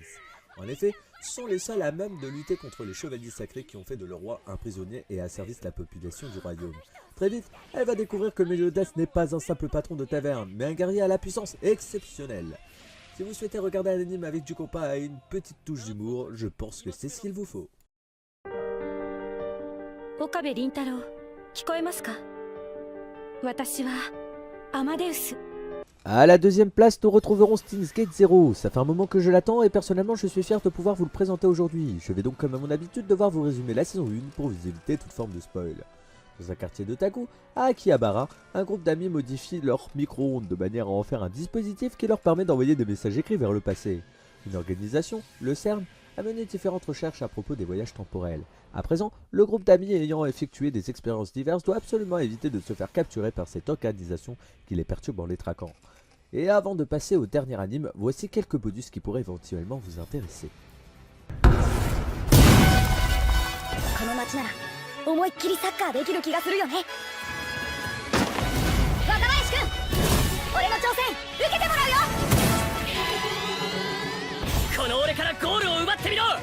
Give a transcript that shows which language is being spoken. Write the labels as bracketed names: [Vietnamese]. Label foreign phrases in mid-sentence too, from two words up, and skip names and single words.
[French] En effet, ce sont les seuls à même de lutter contre les chevaliers sacrés qui ont fait de leur roi un prisonnier et asservissent la population du royaume. Très vite, elle va découvrir que Meliodas n'est pas un simple patron de taverne, mais un guerrier à la puissance exceptionnelle. Si vous souhaitez regarder un anime avec du compas et une petite touche d'humour, je pense que c'est ce qu'il vous faut. [Japanese] Okabe Rintaro, 聞こえますか? Watashi wa Amadeus. [French] À la 2ème place, nous retrouverons Steins Gate Zero. Ça fait un moment que je l'attends et personnellement je suis fier de pouvoir vous le présenter aujourd'hui. Je vais donc comme à mon habitude devoir vous résumer la saison 1 pour vous éviter toute forme de spoil. Dans un quartier d'Otaku, à Akihabara, un groupe d'amis modifie leur micro-ondes de manière à en faire un dispositif qui leur permet d'envoyer des messages écrits vers le passé. Une organisation, le CERN, a mené différentes recherches à propos des voyages temporels. À présent, le groupe d'amis ayant effectué des expériences diverses doit absolument éviter de se faire capturer par cette organisation qui les perturbe en les traquant. Et avant de passer au dernier anime, voici quelques bonus qui pourraient éventuellement vous intéresser. [Japanese] この街なら思いっきりサッカーできる気がするよね。若林くん、俺の挑戦受けてもらうよ。この俺からゴールを奪ってみろ。